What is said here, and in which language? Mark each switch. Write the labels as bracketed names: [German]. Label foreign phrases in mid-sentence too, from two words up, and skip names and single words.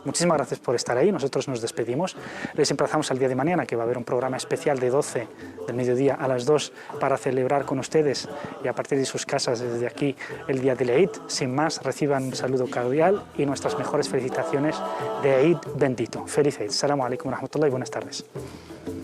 [Spanish] Muchísimas gracias por estar ahí, nosotros nos despedimos. Les emplazamos al día de mañana, que va a haber un programa especial de 12 del mediodía a las 2 para celebrar con ustedes y a partir de sus casas desde aquí el día del Eid. Sin más, reciban un saludo cordial y nuestras mejores felicitaciones de Eid bendito. Feliz Eid. [Arabic] السلام عليكم ورحمة الله [Spanish] y buenas tardes.